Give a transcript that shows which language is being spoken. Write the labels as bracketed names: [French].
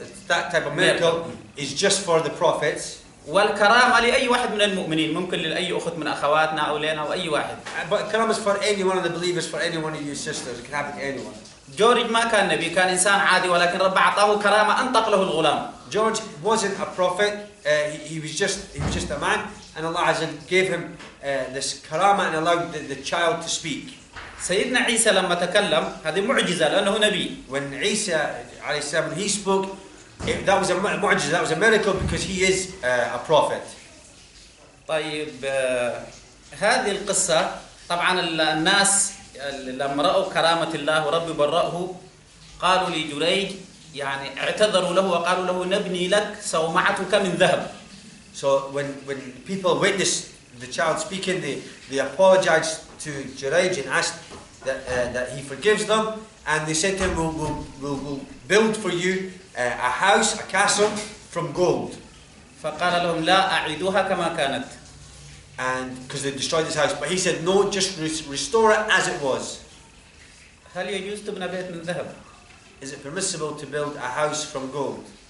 [English] that type of miracle is just for the prophets. [Arabic] والكرامة لأي واحد من المؤمنين، ممكن لأي أخت من أخواتنا أو لنا أو أي واحد. [English] But karama is for any one of the believers, for any one of you sisters. It can happen to anyone. [Arabic] جورج ما كان نبي، كان إنسان عادي، ولكن رب أعطاه كرامة أنطق له الغلام. [English] George wasn't a prophet. He was just a man, and Allah Azza gave him this karama and allowed the child to speak. [Arabic] سيدنا عيسى لما تكلم هذه معجزة لأنه نبي. [English] When Isa alayhi salam, when he spoke, that was a mu'jiza, that was a miracle because he is a prophet. [Arabic] طيب هذه القصة طبعا الناس لما رأوا كرامة الله ورب برأه قالوا لجريج يعني اعتذروا له وقالوا له نبني لك صومعتك من ذهب. [English] So when people witnessed the child speaking, they apologized to Gorej and asked that he forgives them, and they said to him, we'll build for you a house, a castle from gold. [Arabic] فقال لهم لا أعيدوها كما كانت. [English] And because they destroyed his house, but he said no, just restore it as it was. [Arabic] هل يجوز تبنى بيت من ذهب؟ [English] Is it permissible to build a house from gold?